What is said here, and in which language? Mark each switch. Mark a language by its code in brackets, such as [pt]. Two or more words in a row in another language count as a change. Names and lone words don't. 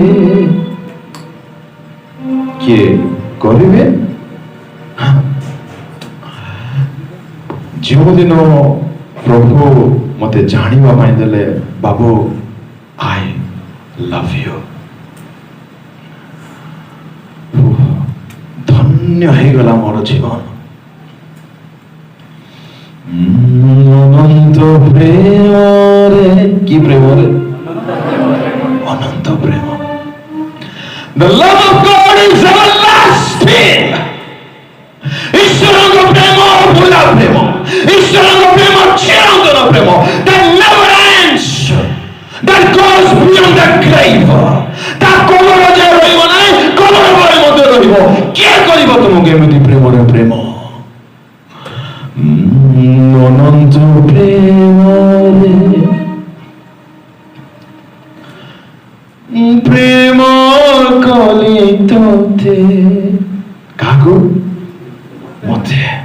[or] କିଏ କରିବେ ଯେଉଁଦିନ ପ୍ରଭୁ ମତେ ଜାଣିବା ପାଇଁ ଦେଲେ ବାବୁ [en] I love you [or] ଧନ୍ୟ ହେଇଗଲା ମୋର ଜୀବନ ଅନନ୍ତ ପ୍ରେମରେ କି ପ୍ରେମରେ ଅନନ୍ତ ପ୍ରେମ [en] The love of God is everlasting. [or] ଈଶ୍ୱରଙ୍କ ପ୍ରେମ ଅଭୁଲା ପ୍ରେମ ଈଶ୍ୱରଙ୍କ ପ୍ରେମ ଚିରନ୍ତନ ପ୍ରେମ [en] that never ends that goes beyond the grave [or] ତା କବର ଯାଏ ରହିବ ନାହିଁ କବର ପରେ ମଧ୍ୟ ରହିବ କିଏ କରିବ ତୁମକୁ ଏମିତି ପ୍ରେମରେ ପ୍ରେମ ଅନନ୍ତ ପ୍ରେମରେ ପ୍ରେମ କଲି ତୋତେ କାହାକୁ ମତେ